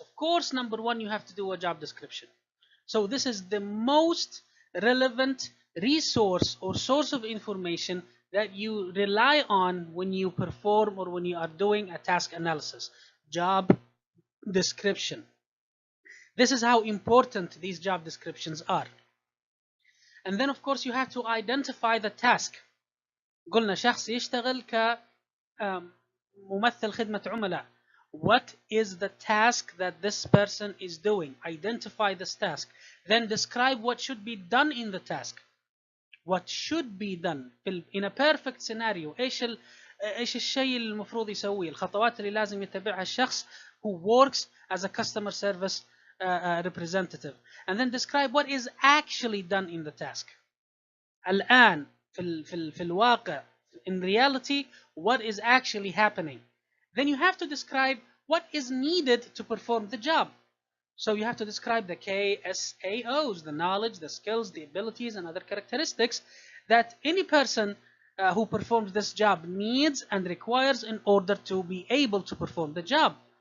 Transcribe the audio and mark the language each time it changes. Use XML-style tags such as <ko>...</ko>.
<en>Of course, number one, you have to do a job description. So this is the most relevant resource or source of information that you rely on when you perform or when you are doing a task analysis. Job description. This is how important these job descriptions are. And then of course you have to identify the task.</en> <ar>قلنا شخص يشتغل كممثل خدمة عملاء.</ar> <en>What is the task that this person is doing? Identify this task. Then describe what should be done in the task. What should be done in a perfect scenario.</en> <ar>ايش الشيء المفروض يسويه؟ الخطوات اللي لازم يتبعها الشخص</ar> <en>who works as a customer service representative. And then describe what is actually done in the task.</en> <ar>الآن في الواقع,</ar> <en>in reality, what is actually happening. Then you have to describe what is needed to perform the job. So you have to describe the KSAOs, the knowledge, the skills, the abilities, and other characteristics that any person who performs this job needs and requires in order to be able to perform the job.</en>